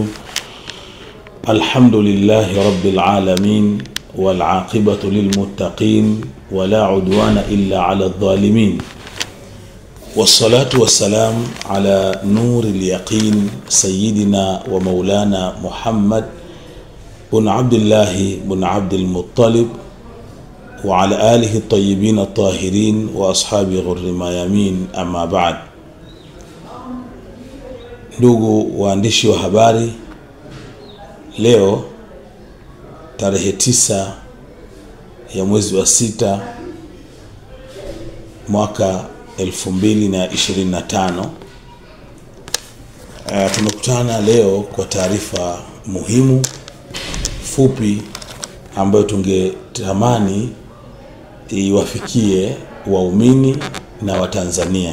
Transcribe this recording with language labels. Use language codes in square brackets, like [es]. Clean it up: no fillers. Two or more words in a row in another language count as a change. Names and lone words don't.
[ar] الحمد لله رب العالمين والعاقبة للمتقين ولا عدوان إلا على الظالمين، والصلاة والسلام على نور اليقين سيدنا ومولانا محمد بن عبد الله بن عبد المطلب وعلى آله الطيبين الطاهرين وأصحاب غر ميامين. أما بعد. [sw] Ndugu waandishi wa habari, leo tarehe 9 ya mwezi wa 6 mwaka 2025 tumekutana leo kwa taarifa muhimu fupi ambayo tungetamani iwafikie waumini na Watanzania.